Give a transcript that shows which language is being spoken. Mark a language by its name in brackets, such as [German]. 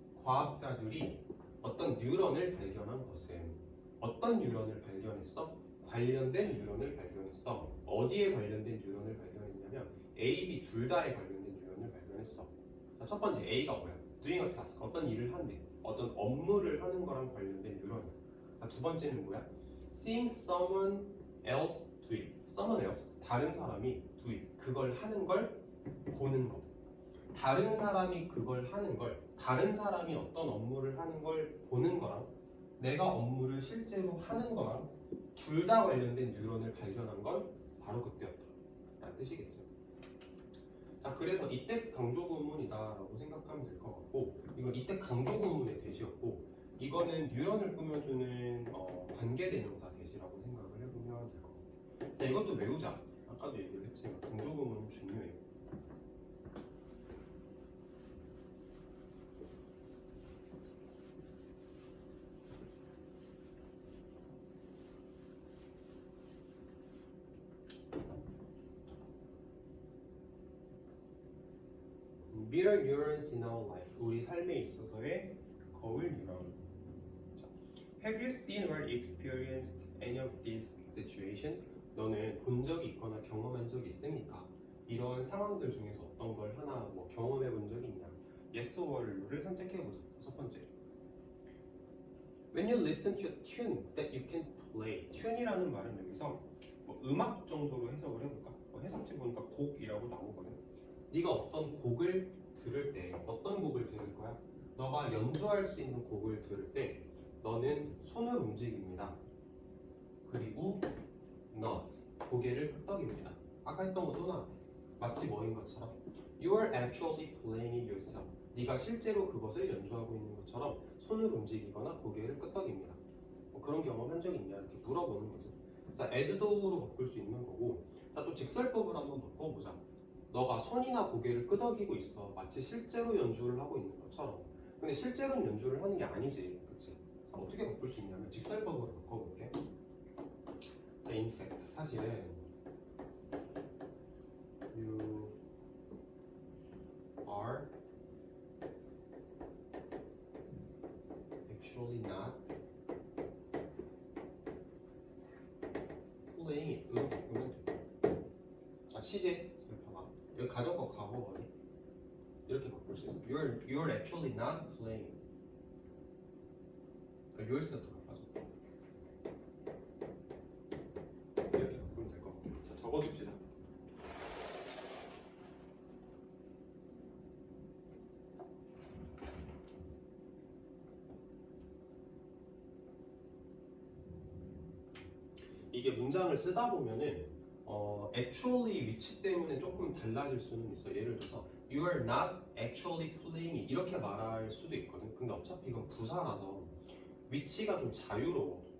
[Korean] 과학자들이 어떤 뉴런을 발견한 것은, 어떤 뉴런을 발견했어? 관련된 뉴런을 발견했어. 어디에 관련된 뉴런을 발견했냐면 A, B 둘 다에 관련된 뉴런을 발견했어. 자, 첫 번째 A가 뭐야? [English] doing a task. [Korean] 어떤 일을 한대. 어떤 업무를 하는 거랑 관련된 뉴런이야. 자, 두 번째는 뭐야? [English] seeing someone else do it. someone else. [Korean] 다른 사람이 [English] do it. [Korean] 그걸 하는 걸 보는 거. 다른 사람이 그걸 하는 걸, 다른 사람이 어떤 업무를 하는 걸 보는 거랑 내가 업무를 실제로 하는 거랑 둘 다 관련된 뉴런을 발견한 건 바로 그때였다 라는 뜻이겠죠. 자, 그래서 이때 강조 구문이다 라고 생각하면 될 것 같고, 이건 이때 강조 구문의 대시였고, 이거는 뉴런을 꾸며주는 관계대명사 대시라고 생각을 해보면 될 것 같아요. 자, 이것도 외우자. 아까도 얘기를 했지만 강조 구문은 중요해요. [English] Mirror neurons in our life. [Korean] 우리 삶에 있어서의 거울 뉴런. [English] Have you seen or experienced any of this situation? [Korean] 너는 본 적이 있거나 경험한 적이 있습니까? 이런 상황들 중에서 어떤 걸 하나 뭐 경험해 본 적이 있냐? Yes or No를 선택해 보자. 첫 번째. [English] When you listen to a tune that you can play. [Korean] tune이라는 말은 여기서 뭐 음악 정도로 해석을 해볼까? 해석지 보니까 곡이라고 나오거든. 네가 어떤 곡을 들을 때 어떤 곡을 들을 거야? 너가 연주할 수 있는 곡을 들을 때 너는 손을 움직입니다. 그리고 nod, 고개를 끄덕입니다. 아까 했던 거 또 나왔네. 마치 뭐인 것처럼 [English] You are actually playing it yourself. [Korean] 네가 실제로 그것을 연주하고 있는 것처럼 손을 움직이거나 고개를 끄덕입니다. 뭐 그런 경험 한 적 있냐? 이렇게 물어보는 거지. 자, as though로 바꿀 수 있는 거고, 자, 또 직설법을 한번 바꿔보자. 너가 손이나 고개를 끄덕이고 있어. 마치 실제로 연주를 하고 있는 것처럼. 근데 실제로는 연주를 하는 게 아니지, 그치? 자, 어떻게 바꿀 수 있냐면 직설법으로 바꿔볼게. [English] 자, in fact, [Korean] 사실은 [English] you are actually not playing it. [Korean] 으로 바꾸면 돼. 자, 시제. 여기 봐봐. 여기 가정법 과거 어디? 이렇게 바꿀 수 있어. [English] You're actually not playing. [Korean] yourself 바꿔줘. 이렇게 바꾸면 될 것 같아. 자, 적어줍시다. 이게 문장을 쓰다 보면은 actually 위치 때문에 조금 달라질 수는 있어. 예를 들어서 [English] You are not actually playing it. [Korean] 이렇게 말할 수도 있거든. 근데 어차피 이건 부사라서 위치가 좀 자유로워.